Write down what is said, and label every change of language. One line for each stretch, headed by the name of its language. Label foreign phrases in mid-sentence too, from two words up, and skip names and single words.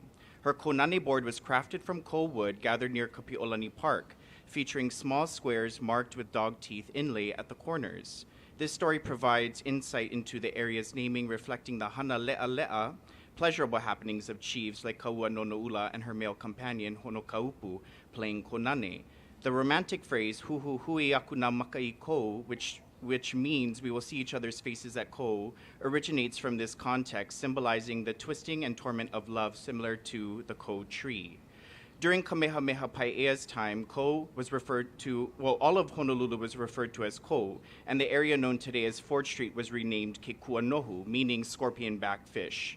English: Her konane board was crafted from Kou wood gathered near Kapi'olani Park, featuring small squares marked with dog teeth inlay at the corners. This story provides insight into the area's naming, reflecting the
Hawaiian: hana le'a,
English: pleasurable happenings of chiefs like Kauanono'ula and her male companion Honokaupu playing konane. The romantic phrase
Hawaiian: huhu hui aku na makai Kou,
English: which means we will see each other's faces at Kou, originates from this context, symbolizing the twisting and torment of love similar to the Kou tree. During Kamehameha I's time, Kou was referred to, all of Honolulu was referred to as Kou, and the area known today as Fort Street was renamed Ke Kuanohu, meaning scorpion-backed fish.